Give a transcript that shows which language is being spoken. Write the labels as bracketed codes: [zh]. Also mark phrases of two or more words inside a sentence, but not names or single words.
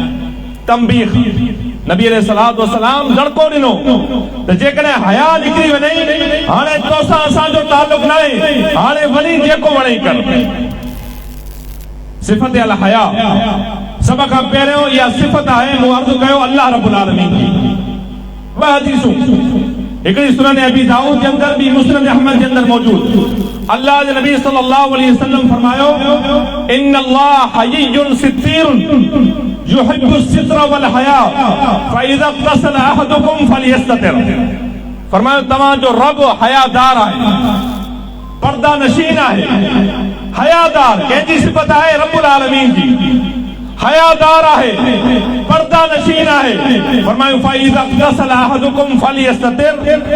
[sd] तंबीह नबी [ar] عليه الصلاة والسلام [sd] दड़को ॾिनो त जेकॾहिं हया निकिरी वञे हाणे तोसां असांजो ताल्लुक न आहे, हाणे वञी जेको वणे कर। [ar] صفة الحياء [sd] सभ खां पहिरियों इहा सिफ़त आहे, मूं अर्ज़ु कयो अल्लाह [ar] رب العالمين [sd] जी। ॿ हदीसूं, हिकिड़ी सुनन अबी दाऊद [ur] کے اندر بھی [sd] मुस्नद अहमद [ur] کے اندر [sd] मौजूद। الله ڪي نبي [ar] صلى الله عليه وسلم फरमायो إن الله حيي ستير يحب الستر والحياء فإذا اغتسل أحدكم فليستتر. [sd] फरमायो तव्हां जो रब हयादार आहे, पर्दा नशीन आहे। हयादार कंहिंजी सिफ़त आहे? [ar] رب العالمين [sd] जी। हयादार आहे, पर्दा नशीन आहे। [ar] फरमायो فإذا اغتسل أحدكم فليستتر.